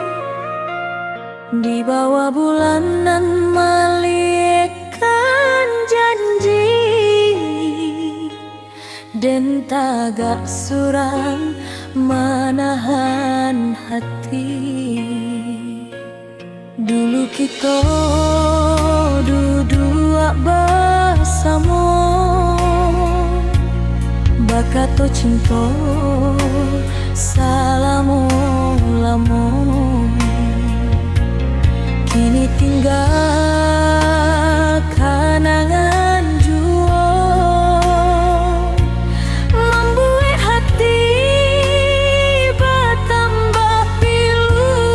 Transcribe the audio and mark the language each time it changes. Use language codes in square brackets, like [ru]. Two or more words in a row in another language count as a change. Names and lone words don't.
[id] Di bawah bulanan melihkan janji, dan tagak suram menahan hati. Dulu kita duduk bersama, [min] bakato cinta selama-lama. [id] Kini tinggal kenangan jua, membuat hati bertambah pilu.